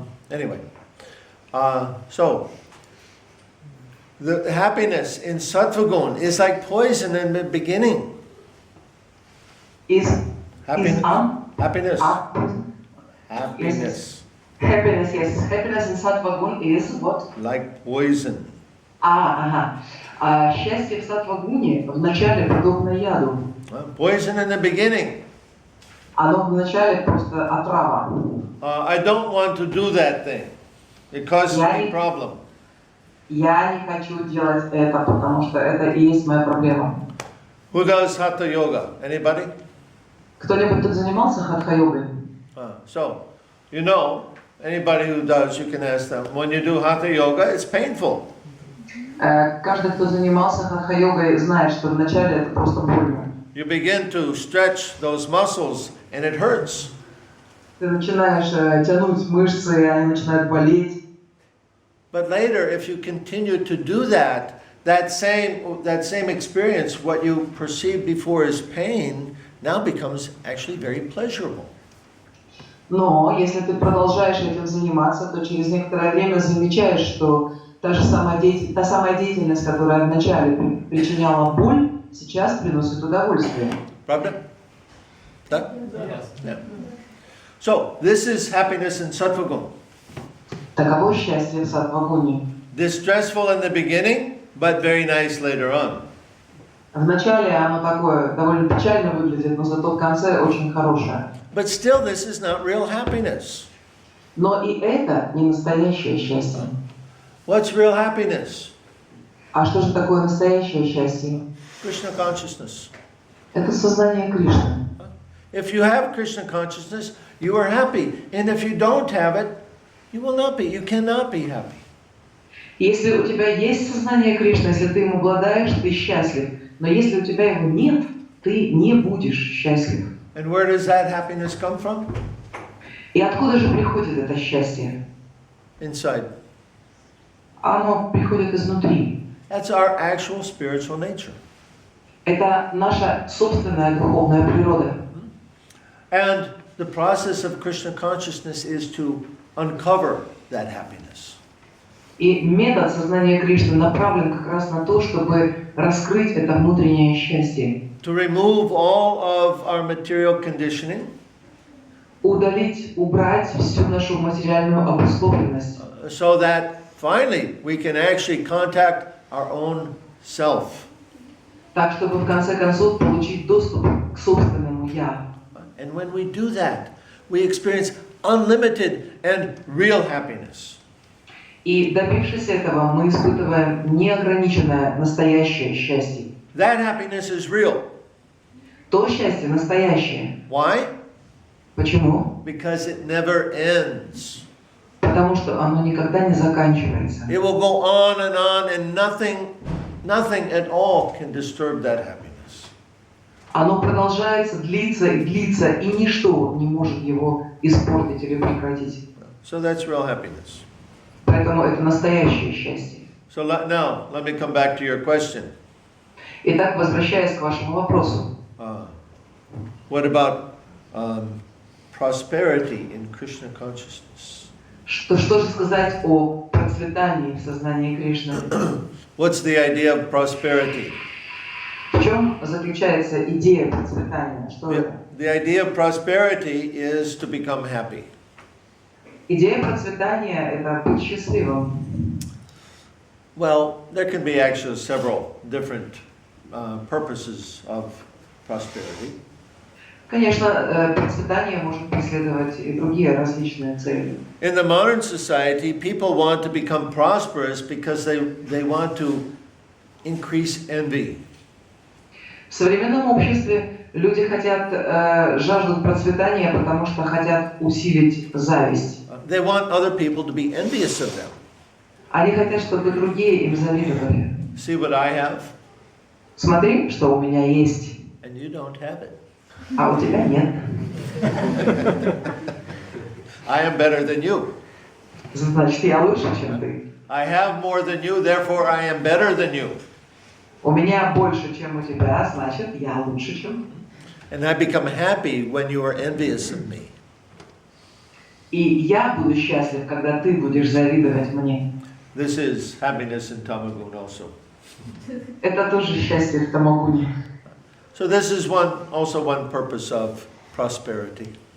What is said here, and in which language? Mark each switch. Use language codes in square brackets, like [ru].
[en] Anyway, so the happiness in sattva-gun is like poison in the beginning. Happiness. Happiness. Happiness. Happiness, yes. Happiness in sattva-gun is what? Like poison. [ru] Ага. А счастье в саттва-гуне вначале подобно яду. [en] Poison in the beginning. [ru] Оно вначале просто отрава. [en] I don't want to do that thing. It causes me a problem. [ru] Я не хочу делать это, потому что это и есть моя проблема. [en] Who does hatha yoga? Anybody? [ru] Кто-нибудь тут занимался хатха-йогой? [en] So, you know, anybody who does, you can ask them. When you do hatha yoga, it's painful. [ru] Каждый, кто занимался хатха-йогой, знает, что вначале это просто больно. [en] You begin to stretch those muscles and it hurts. [ru] Ты начинаешь тянуть мышцы, и они начинают болеть. [en] But later, if you continue to do that, that same experience, what you perceived before as pain, now becomes actually very pleasurable. [ru] Но если ты продолжаешь этим заниматься, то через некоторое время замечаешь, что та самая деятельность, которая вначале причиняла боль, сейчас приносит удовольствие. Правда? Да? [en] Yeah. So, this is happiness in sattva-gun. [ru] Таково счастье в саттва-гуне. [en] Distressful in the beginning, but very nice later on. [ru] Вначале оно такое довольно печально выглядит, но зато в конце очень хорошее. [en] But still, this is not real happiness. [ru] Но и это не настоящее счастье. [en] What's real happiness? [ru] А что же такое настоящее счастье? [en] Krishna consciousness. [ru] Это сознание Кришны. [en] If you have Krishna consciousness, you are happy. And if you don't have it, you will not be. You cannot be happy. [ru] Если у тебя есть сознание Кришны, если ты им обладаешь, ты счастлив. Но если у тебя его нет, ты не будешь счастлив. [en] And where does that happiness come from? [ru] И откуда же приходит это счастье? [en] Inside. [ru] Оно приходит изнутри. [en] That's our actual spiritual nature. [ru] Это наша собственная духовная природа. [en] And the process of Krishna consciousness is to uncover that happiness. [ru] И метод сознания Кришны направлен как раз на то, чтобы раскрыть это внутреннее счастье. [en] To remove all of our material conditioning. [ru] Удалить, убрать всю нашу материальную обусловленность. [en] So that finally we can actually contact our own self. [ru] Так, чтобы в конце концов получить доступ к собственному «я». [en] And when we do that, we experience unlimited and real happiness. [ru] И добившись этого, мы испытываем неограниченное настоящее счастье. [en] that happiness is real. [ru] То счастье настоящее. [en] Why? [ru] Почему? [en] Because it never ends. [ru] Потому что оно никогда не заканчивается. [en] It will go on, and nothing at all can disturb that happiness. [ru] Оно продолжается, длится и длится, и ничто не может его испортить или прекратить. [en] So that's real happiness. [ru] Поэтому это настоящее счастье. [en] So now, let me come back to your question. [ru] Итак, возвращаясь к вашему вопросу. [en] What about prosperity in Krishna consciousness? [ru] Что же сказать о процветании в сознании Кришны? [en] What's the idea of prosperity? [ru] В чем заключается идея процветания? Что это? [en] The idea of prosperity is to become happy. [ru] Идея процветания – это быть счастливым. [en] Well, there can be actually several different purposes of prosperity. [ru] Конечно, процветание может преследовать и другие различные цели. [en] In the modern society, people want to become prosperous because they want to increase envy. [ru] В современном обществе люди жаждут процветания, потому что хотят усилить зависть. [en] They want other people to be envious of them. [ru] Они хотят, чтобы другие им завидовали. [en] See what I have? [ru] Смотри, что у меня есть, [en] And you don't have it. [ru] а у тебя нет. [en] I am better than you. [ru] Значит, я лучше, чем ты. [en] I have more than you, therefore I am better than you. [ru] У меня больше, чем у тебя, значит, я лучше, чем ты. [en] And I become happy when you are envious of me. [ru] И я буду счастлив, когда ты будешь завидовать мне. [en] This is happiness in Tamagun also. [ru] Это тоже счастье в Тамагуне. [en] So this is also one purpose of prosperity.